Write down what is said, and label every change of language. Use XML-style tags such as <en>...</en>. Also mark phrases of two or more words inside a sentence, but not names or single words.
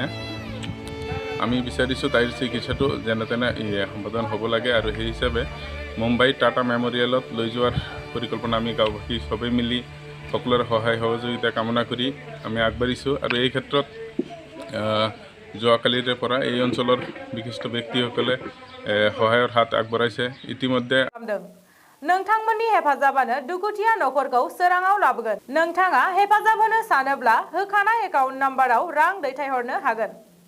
<as>আমি বিচাৰিছোঁ তাইৰ চিকিৎসাটো যেনে তেনে সম্পাদন হ'ব লাগে আৰু সেই হিচাপে মুম্বাই টাটা মেম'ৰিয়েলত লৈ যোৱাৰ পৰিকল্পনা আমি গাঁওবাসী সবেই মিলি সকলোৰে সহায় সহযোগিতা কামনা কৰি আমি আগবাঢ়িছোঁ। আৰু এই ক্ষেত্ৰত যোৱাকালিৰে পৰা এই অঞ্চলৰ বিশিষ্ট ব্যক্তিসকলে সহায়ৰ হাত আগবঢ়াইছে। ইতিমধ্যে</as> <brx>नोंथांमोननि हेफाजाबानो दुखुथिया नखरखौ सोराङाव लाबोगोन। नोंथाङा हेफाजाब होनो सानोब्ला होखानाय एकाउन्ट नाम्बाराव रां दैथायहरनो हागोन।</brx>